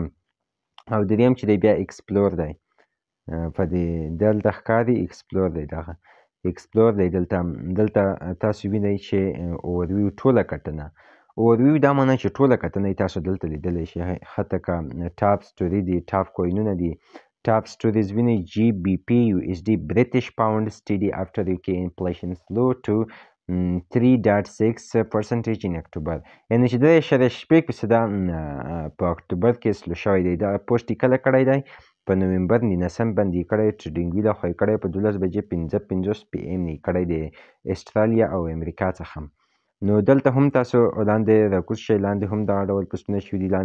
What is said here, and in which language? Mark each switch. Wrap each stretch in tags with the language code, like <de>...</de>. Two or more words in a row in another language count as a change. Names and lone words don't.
<ps>او دریم چې دی بیا اکسپلور دی، په دې دلته ښکاري اکسپلور دی. دغه اکسپلور دی. دلته تاسو وینئ چې اوورویو ټوله کتنه. اوورویو دا معنی چې ټوله کتنه یې تاسو دلته لیدلی شئ. حتی که</ps> <en>top story</en> <ps>دي، ټاپ کوینونه دي،</ps> <en>top stories</en> <ps>وینئ.</ps> <en>GBP USD British pound steady after UK inflation slow to 3.6% in October.</en> <ps>یعنې چې 3.6% په اکتوبر کې سلو شوی دی. دا پوسټ یې کله کړی دی؟ په نومبر 19 باندې یې کړی. ټریډینګ وي لخوا یې کړی په 12:55 PM نه یې کړی دی استرالیا او امریکا څخه. نو دلته هم تاسو لاندې راکوز شئ، لاندې هم دغه ډول پوسټونه شوي دي.</ps>